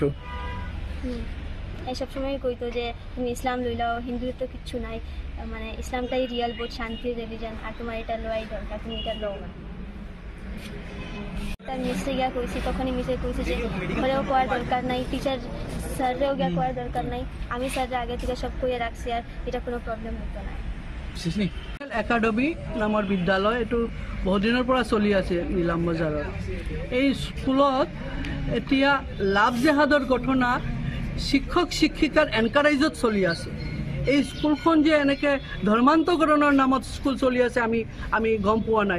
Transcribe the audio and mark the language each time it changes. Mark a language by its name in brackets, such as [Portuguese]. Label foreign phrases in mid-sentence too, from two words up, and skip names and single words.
[Sylheti] এই সব সময় কইতো যে তুমি ইসলাম লইলাও, হিন্দুর তো কিচ্ছু নাই, মানে ইসলামটাই রিয়েল বহুত শান্তির রিলিজন, আর তোমার এটা লওয়াই দরকার, তুমি এটা লও না। তার মিসে গিয়া কইছি, তখনই মিসে কইছে যে ঘরেও কোয়ার দরকার নাই, টিচার স্যাররেও গিয়া কোয়ার দরকার নাই, আমি স্যাররে আগে থেকে সব কইয়া রাখছি, আর এটা কোনো প্ৰব্লেম হতো না। [Assamese] একাডেমি নামৰ বিদ্যালয় এইটো বহুত দিনৰ পৰা চলি আছে নীলাম বজাৰত। এই স্কুলত এতিয়া লাভ জেহাদৰ ঘটনা শিক্ষক শিক্ষিকাৰ এনকাৰেজত চলি আছে। এই স্কুলখন যে এনেকৈ ধৰ্মান্তকৰণৰ নামত স্কুল চলি আছে আমি গম পোৱা নাই।